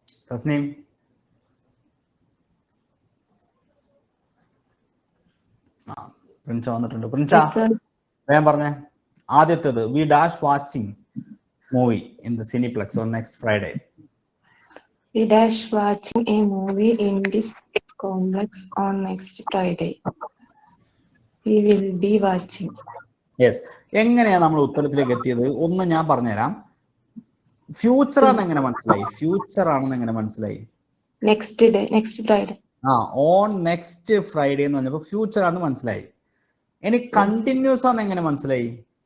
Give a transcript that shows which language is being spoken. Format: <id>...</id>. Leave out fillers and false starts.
<ml>തസ്നീം പ്രിൻസ വന്നിട്ടുണ്ട്. പ്രിൻസ</ml> <en>Yes, sir.</en> <ml>വേഗം പറഞ്ഞേ. ആദ്യത്തേത്</ml> <en>We dash watching movie in the cineplex on next Friday. We dash watching a movie in this complex on next Friday. We will be watching. Yes.</en> <ml>എങ്ങനെയാണ് നമ്മൾ ഉത്തരത്തിലേക്ക് എത്തിയത് ഒന്ന് ഞാൻ പറഞ്ഞുതരാം. ഫ്യൂച്ചർ ആണെന്ന് എങ്ങനെ മനസ്സിലായി? ഫ്യൂച്ചർ ആണെന്ന് എങ്ങനെ മനസ്സിലായി?</ml> <en>Next day, next Friday. On next Friday</en> <ml>എന്ന് പറഞ്ഞപ്പോൾ ഫ്യൂച്ചർ ആണെന്ന് മനസ്സിലായി. ഇനി കണ്ടിന്യൂസ് ആണെന്ന് എങ്ങനെ മനസ്സിലായി?</ml>